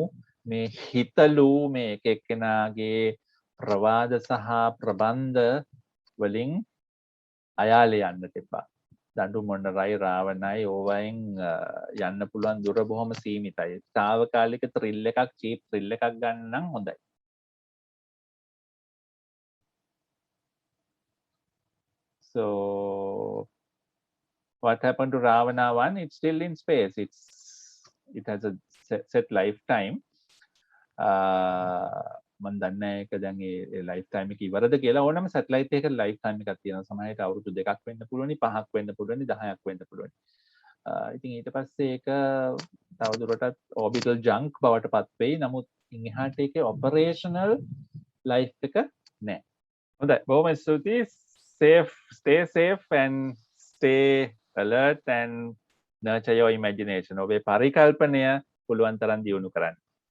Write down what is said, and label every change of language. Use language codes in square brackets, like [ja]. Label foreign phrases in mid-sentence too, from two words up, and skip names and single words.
[si] මේ හිතලු මේ එක එක්කෙනාගේ ප්‍රවාද සහ ප්‍රබන්ධ වලින් අයාලේ යන්නට එපා. දඬු මොණරයි රාවණයි ඕවයින් යන්න පුළුවන් දුර බොහොම සීමිතයි. తాවකාලික ත්‍රිල් එකක් [en] cheap thrill [si] එකක් ගන්න නම් හොඳයි. [en] So what happened to Ravana 1? It's still in space. It has a set lifetime. [si] මම දන්නේ ඒක දැන් ඒ lifetime එක ඉවරද කියලා. ඕනම satellite එකක lifetime එකක් තියෙනවා. සමහරවිට අවුරුදු 2ක් වෙන්න පුළුවනි, 5ක් වෙන්න පුළුවනි, 10ක් වෙන්න පුළුවනි. ඉතින් ඊට පස්සේ ඒක තවදුරටත් [en] orbital junk [si] බවට පත් වෙයි. නමුත් ඉන් එහාට ඒකේ [en] operational life [si] එක නැහැ. හොඳයි. බොහොම ස්තුතියි. [en] Stay safe and stay alert and nurture your imagination. [si] ඔබේ පරිකල්පනය පුළුවන් තරම් දියුණු කරන්න.